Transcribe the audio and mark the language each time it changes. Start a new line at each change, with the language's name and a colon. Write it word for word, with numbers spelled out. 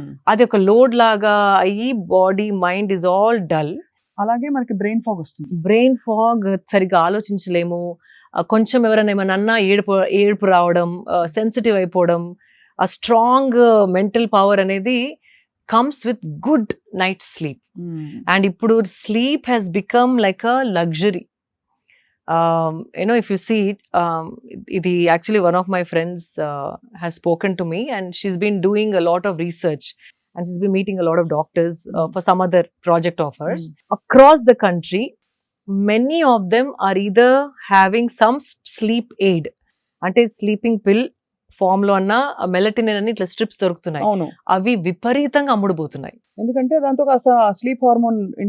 Telugu: అది ఒక లోడ్ లాగా అయ్యి
English: Body mind is all dull.
Telugu: అలాగే మనకి బ్రెయిన్ ఫాగ్ వస్తుంది. బ్రెయిన్ ఫాగ్, సరిగ్గా ఆలోచించలేము, కొంచెం ఎవరైనా ఏమైనా అన్నా ఏడుపు ఏడుపు రావడం, సెన్సిటివ్ అయిపోవడం. ఆ స్ట్రాంగ్ మెంటల్ పవర్ అనేది
English: comes with good night sleep. Mm. And
Telugu: ippudu
English: sleep has become like a luxury. Um, you know, if you see it, um, the, actually one of my friends uh, has spoken to me and she's been doing a lot of research and she's been meeting a lot of doctors uh, for some other project of hers. Mm. Across the country, many of them are either having some sleep aid,
Telugu: ante sleeping pill form లో అన్న మెలటినిన్ అని ఇట్లా strips దొరుకుతున్నాయి. అవును, అవి విపరీతంగా అమ్ముడుపోతున్నాయి. ఎందుకంటే దాంతో స్లీప్ హార్మోన్